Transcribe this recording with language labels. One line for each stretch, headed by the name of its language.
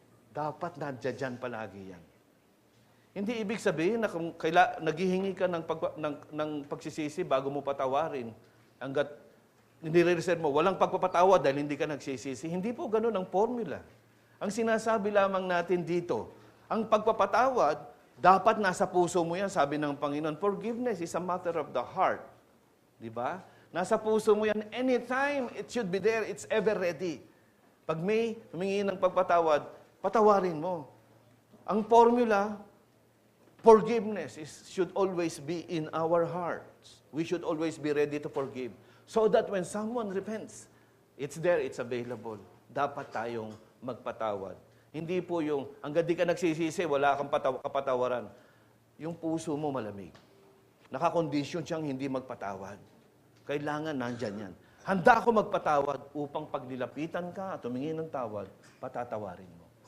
Filipino: Dapat nandiyan palagi yan. Hindi ibig sabihin na kung naghihingi ka ng pagsisisi bago mo patawarin, hanggat nire-reserve mo, walang pagpapatawad dahil hindi ka nagsisisi. Hindi po ganun ang formula. Ang sinasabi lamang natin dito, ang pagpapatawad, dapat nasa puso mo yan, sabi ng Panginoon.
English: Forgiveness is a matter of the heart. Di ba? Nasa puso mo yan. Anytime, it should be there. It's ever ready.
Filipino: Pag may humingi ng pagpatawad, patawarin mo.
English: Ang formula, forgiveness should always be in our hearts. We should always be ready to forgive. So that when someone repents, it's there, it's available.
Filipino: Dapat tayong magpatawad. Hindi po yung, hanggang di ka nagsisisi, wala kang kapatawaran. Yung puso mo malamig. Nakakondisyon siyang hindi magpatawad. Kailangan nandyan yan. Handa ako magpatawad upang pag nilapitan ka at humingi ng tawad, patatawarin mo.